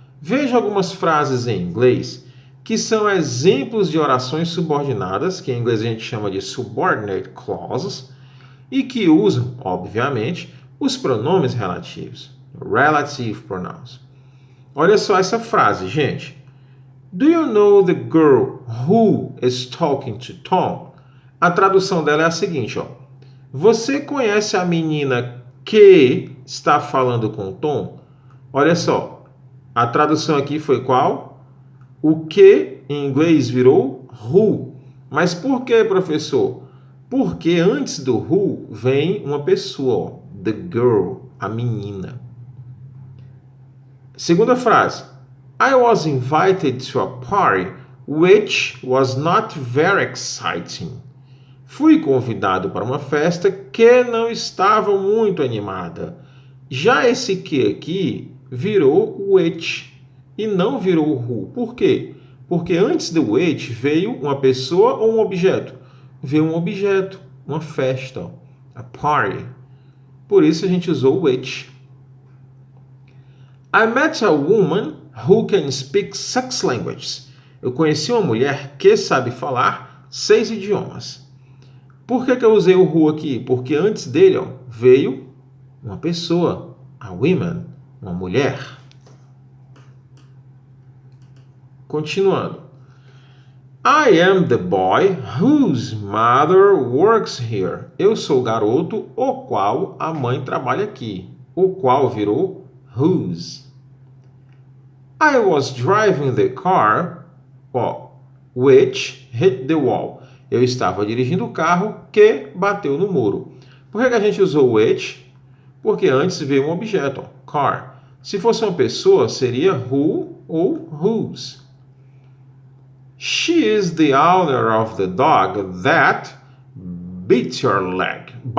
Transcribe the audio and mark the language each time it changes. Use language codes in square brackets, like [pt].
[pt] Veja algumas frases em inglês que são exemplos de orações subordinadas, que em inglês a gente chama de subordinate clauses, e que usam, obviamente, os pronomes relativos, relative pronouns. Olha só essa frase, gente. [en] Do you know the girl who is talking to Tom? [pt] A tradução dela é a seguinte, Você conhece a menina que está falando com Tom? Olha só, a tradução aqui foi qual? O que em inglês virou who. Mas por que, professor? Porque antes do who vem uma pessoa, the girl, a menina. Segunda frase. [en] I was invited to a party which was not very exciting. [pt] Fui convidado para uma festa que não estava muito animada. Já esse que aqui virou which e não virou who. Por quê? Porque antes do which veio uma pessoa ou um objeto? Veio um objeto, uma festa, a party. Por isso a gente usou which. [en] I met a woman who can speak 6 languages. [pt] Eu conheci uma mulher que sabe falar 6 idiomas. Por que eu usei o who aqui? Porque antes dele veio uma pessoa, a woman, uma mulher. Continuando. [en] I am the boy whose mother works here. [pt] Eu sou o garoto o qual a mãe trabalha aqui. O qual virou whose. [en] I was driving the car which hit the wall. [pt] Eu estava dirigindo o carro que bateu no muro. Por que a gente usou which? Porque antes veio um objeto, car. Se fosse uma pessoa, seria who ou whose. [en] She is the owner of the dog that bites your leg.